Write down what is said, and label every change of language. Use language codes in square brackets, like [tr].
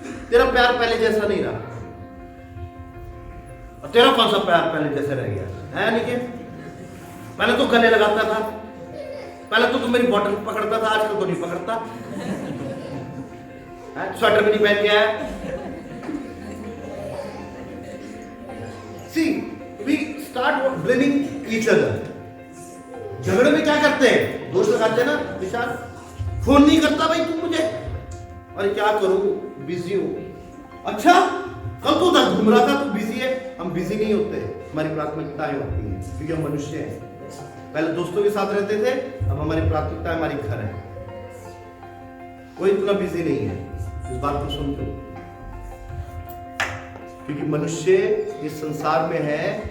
[hi] तेरा प्यार पहले जैसा नहीं रहा, और तेरा कौन सा प्यार पहले जैसा रह गया है? नहीं, पहले तो गले लगाता था, पहले तो तुम मेरी बॉटल पकड़ता था, आजकल तो नहीं पकड़ता, स्वेटर भी नहीं पहन के आया। [en] See, we start blaming each other. [hi] झगड़े में क्या करते हैं? दोष लगाते हैं ना। विशाल फोन नहीं करता भाई तू मुझे, अरे क्या करूं, बिजी हूं। अच्छा, कल तो उधर घूम रहा था, तू बिजी है। हम बिजी नहीं होते, हमारी प्राथमिकताएं होती हैं, क्योंकि हम मनुष्य हैं। पहले दोस्तों के साथ रहते थे, अब हमारी प्राथमिकता हमारी घर है। कोई इतना बिजी नहीं है, इस बात को सुन लो, क्योंकि मनुष्य इस संसार में है।